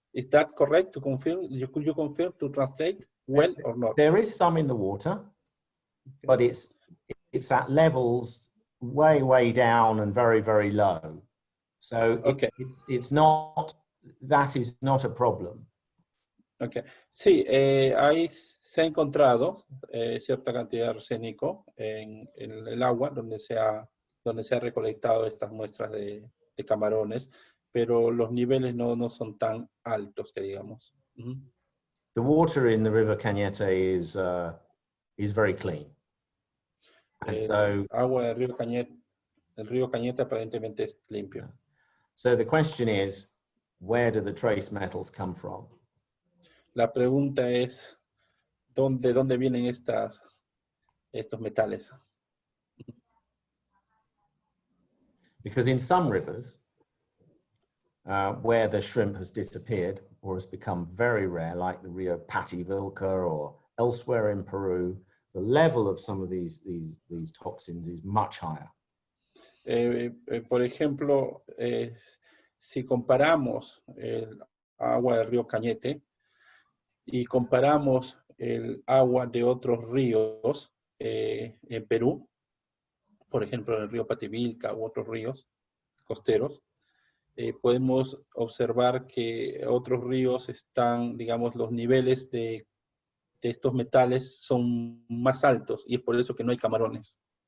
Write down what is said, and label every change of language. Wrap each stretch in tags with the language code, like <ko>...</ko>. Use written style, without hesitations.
<en>Is that correct to confirm? Could you confirm to translate well or not? There is some in the water, but it's at levels way down and very low. So okay. it's not, that is not a problem. Okay.</en> <es>Sí, ahí se ha encontrado cierta cantidad de arsénico en el agua donde se ha recolectado estas muestras de camarones, pero los niveles no son tan altos que digamos.</es> <en>The water in the River Cañete is very clean. And so,</en> <es>agua del río Cañete aparentemente es limpio.</es> <en>So the question is, where do the trace metals come from?</en> <es>La pregunta es, ¿de dónde vienen estos metales?</es> <en>Because in some rivers, where the shrimp has disappeared or has become very rare, like the Rio Pativilca or elsewhere in Peru, the level of some of these toxins is much higher.</en> <es>Por ejemplo, si comparamos el agua del río Cañete y comparamos el agua de otros ríos en Perú, por ejemplo, el río Pativilca u otros ríos costeros, podemos observar que otros ríos están, digamos, los niveles de estos metales son más altos y es por eso que no hay camarones.</es>